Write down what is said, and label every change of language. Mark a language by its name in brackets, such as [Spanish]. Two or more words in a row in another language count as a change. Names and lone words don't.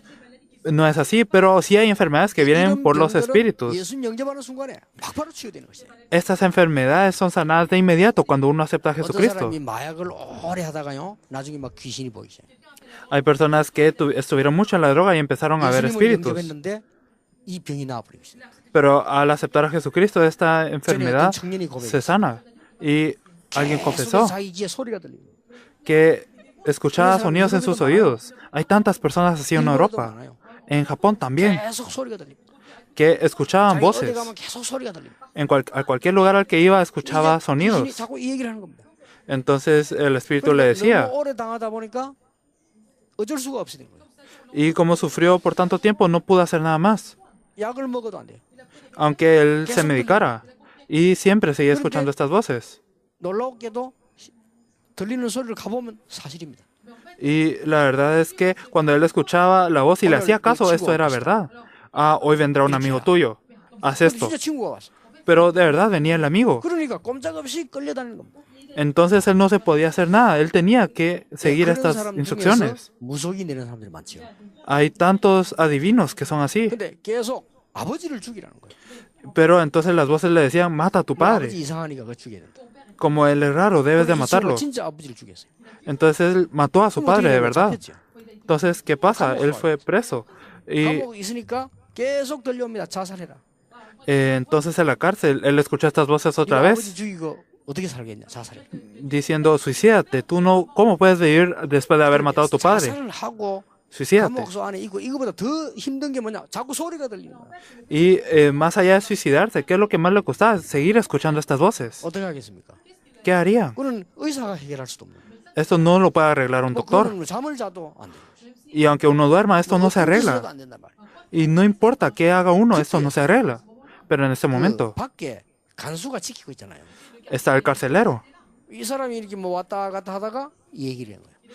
[Spanish] No es así, pero sí hay enfermedades que vienen por los espíritus. [Korean] 예수님 영접하는 순간에 막 바로 치유되는 것이에요. [Spanish] Estas enfermedades son sanadas de inmediato cuando uno acepta a [Korean] 어떤 [Spanish] Jesucristo. [Korean] 사람이 마약을 오래 하다가요, 나중에 막 귀신이 보이죠. [Spanish] Hay personas que estuvieron mucho en la droga y empezaron a ver [Korean] 예수님을 [Spanish] espíritus. [Korean] 영접했는데 이 병이 나아버린 것이죠. [Spanish] Pero al aceptar a Jesucristo, esta [Korean] 전에 [Spanish] enfermedad [Korean] 어떤 청년이 [Spanish] se [Korean] 고백했어요. [Spanish] sana. Y alguien confesó [Korean] 자기 귀에 소리가 들리고. [Spanish] que escuchaba sonidos en sus oídos. Hay tantas personas así en [Korean] 일본에도 [Spanish] Europa. [Korean] 많아요. [Spanish] En Japón también, [Korean] 계속 소리가 들리고. [Spanish] que escuchaban [Korean] 자기 어디 [Spanish] voces. [Korean] 가면 계속 소리가 들리고. [Spanish] A cualquier lugar al que iba escuchaba [Korean] 귀신이 [Spanish] sonidos. [Korean] 자꾸 이 얘기를 하는 겁니다. [Spanish] Entonces el espíritu le decía, [Korean] 너무 오래 당하다 보니까 어쩔 수가 없이 된 거예요. [Spanish] y como sufrió por tanto tiempo, no pudo hacer nada más, [Korean] 약을 먹어도 안 돼요. [Spanish] aunque él se medicara. Y siempre seguía escuchando estas voces. [Korean] 놀랍게도 들리는 소리를 가보면 사실입니다. [Spanish] Y la verdad es que cuando él escuchaba la voz y le hacía caso, esto era verdad. Ah, hoy vendrá un amigo tuyo. Haz esto. [Korean] 진짜 친구가 왔어. [Spanish] Pero de verdad venía el amigo. [Korean] 그러니까 꼼짝없이 끌려다니는 겁니다. [Spanish] Entonces él no se podía hacer nada. Él tenía que seguir [Korean] 그런 [Spanish] estas [Korean] 사람 중에서 [Spanish] instrucciones. [Korean] 무속이 내는 사람들이 많죠. [Spanish] Hay tantos adivinos que son así. [Korean] 근데 계속 아버지를 죽이라는 거예요. [Spanish] Pero entonces las voces le decían, mata a tu [Korean] 아버지 [Spanish] padre. [Korean] 이상하니까 그거 죽여야 된다. [Spanish] Como él es raro, debes de [Korean] 이 친구가 [Spanish] matarlo. [Korean] 진짜 아버지를 죽였어요. [Spanish] Entonces él mató a su padre, de verdad. [Korean] 잡혔죠. [Spanish] Entonces, ¿qué pasa? Él fue preso. Y [Korean] 감옥에 있으니까 계속 들려옵니다. 자살해라. [Spanish] entonces en la cárcel, él escuchó estas voces otra [Korean] 네가 아버지 [Spanish] vez [Korean] 죽이고 어떻게 살겠냐? 자살해. [Spanish] diciendo, suicídate. Tú no, ¿cómo puedes vivir después de haber matado a tu padre? [Korean] 자살을 하고 [Spanish] Suicídate. [Korean] 감옥소 안에 있고 이거보다 더 힘든 게 뭐냐? 자꾸 소리가 들리는 거야. [Spanish] Y más allá de suicidarse, ¿qué es lo que más le costaba? Seguir escuchando estas voces. [Korean] 어떻게 하겠습니까? [Spanish] ¿Qué haría? [Korean] 그건 의사가 해결할 수도 없는 거예요. [Spanish] Esto no lo puede arreglar un [Korean] 뭐 [Spanish] doctor. [Korean] 그거는 잠을 자도 안 돼요. [Spanish] Y aunque uno duerma, esto no se [Korean] 어떤 짓을 해도 [Spanish] arregla. [Korean] 안 된단 말이에요. [Spanish] Y no importa qué haga uno, esto no se arregla. Pero en este momento [Korean] 그 밖에 간수가 지키고 있잖아요. [Spanish] está el carcelero. [Korean] 이 사람이 이렇게 뭐 왔다 갔다 하다가 이 얘기를 한 거예요.